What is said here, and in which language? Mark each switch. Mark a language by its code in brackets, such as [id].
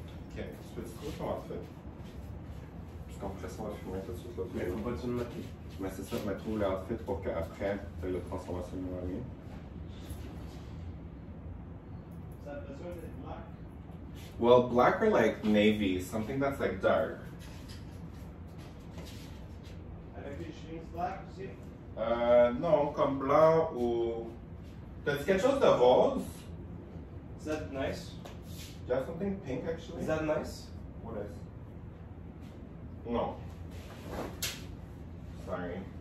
[fr] Ok, tu peux-tu trouver ton outfit? Parce qu'en fait, on va filmer tout de suite là. Mais faut pas que tu me maquilles. Mais c'est ça, mais trouve l'outfit pour qu'après, tu aies la transformation de Noémie. Ça a besoin d'être black? [en] Well, black or like navy, something that's like dark. [fr] Avec les jeans black aussi? Non, comme blanc ou... T'as-tu quelque chose de rose? [en] Is that nice? Do you have something pink actually? Is that nice? What is? No. Sorry.